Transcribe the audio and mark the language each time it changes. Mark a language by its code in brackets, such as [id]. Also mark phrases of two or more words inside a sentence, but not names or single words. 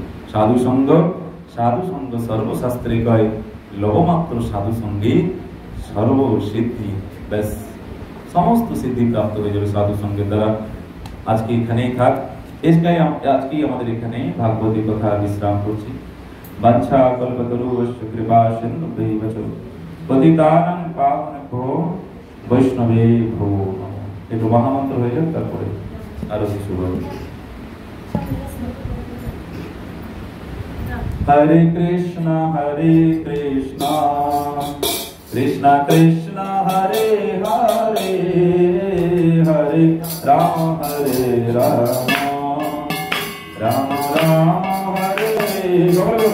[bn] সাধু সঙ্গ সর্বশাস্ত্রে কয়, লবমাত্র সাধু সঙ্গে সর্বসিদ্ধি, ব্যাস সমস্ত সিদ্ধি প্রাপ্ত হয়ে যাবে সাধু সঙ্গের দ্বারা। আজকে এখানেই থাক। আজকেই আমাদের এখানে ভাগবতী কথা বিশ্রাম করছি। [sa] বাঞ্ছা কল্পতরুশ্চ কৃপা সিন্ধুভ্যৈব চ পতিতানাং পাবনেভ্যো বৈষ্ণবেভ্যো নমঃ। [bn] একটু মহামন্ত্র হয়ে যাক, তারপরে আরো কিছু বলব। [sa] হরে কৃষ্ণ কৃষ্ণ কৃষ্ণ হরে হরে, হরে রাম রাম রাম হরে হরে।